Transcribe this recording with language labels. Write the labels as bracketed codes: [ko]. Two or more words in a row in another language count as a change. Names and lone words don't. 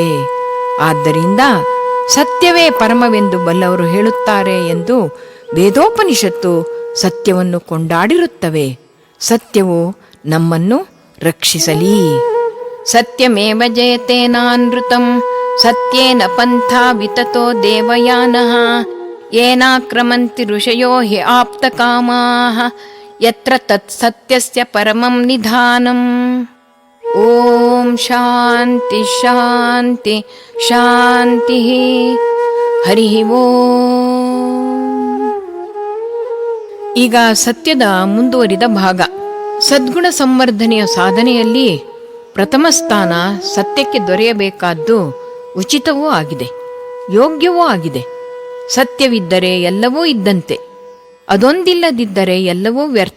[kn] ಆದ್ದರಿಂದ ಸತ್ಯವೇ ಪರಮವೆಂದು ಬಲ್ಲವರು ಹೇಳುತ್ತಾರೆ ಎಂದು ವೇದೋಪನಿಷತ್ತು ಸತ್ಯವನ್ನು ಕೊಂಡಾಡಿರುತ್ತವೆ. ಸತ್ಯವು ನಮ್ಮನ್ನು ರಕ್ಷಿಸಲಿ. [sa] ಸತ್ಯಮೇವ ಜಯತೇನಾನೃತಂ ಸತ್ಯೇನ ಪಂಥಾ ವಿತತೋ ದೇವಯಾನಃ ಏನಾಕ್ರಮಂತಿ ಋಷಯೋ ಹಿ ಆಪ್ತಕಾಮಾಃ ಯತ್ರ ತತ್ ಸತ್ಯಸ್ಯ ಪರಮಂ ನಿಧಾನಂ. ಓಂ ಶಾಂತಿ ಶಾಂತಿ ಶಾಂತಿ. ಹರಿ ಓಂ. [kn] ಈಗ ಸತ್ಯದ ಮುಂದುವರಿದ ಭಾಗ. ಸದ್ಗುಣ ಸಂವರ್ಧನೆಯ ಸಾಧನೆಯಲ್ಲಿ ಪ್ರಥಮ ಸ್ಥಾನ ಸತ್ಯಕ್ಕೆ ದೊರೆಯಬೇಕಾದ್ದು ಉಚಿತವೂ ಆಗಿದೆ, ಯೋಗ್ಯವೂ ಆಗಿದೆ. ಸತ್ಯವಿದ್ದರೆ ಎಲ್ಲವೂ ಇದ್ದಂತೆ, ಅದೊಂದಿಲ್ಲದಿದ್ದರೆ ಎಲ್ಲವೂ ವ್ಯರ್ಥ.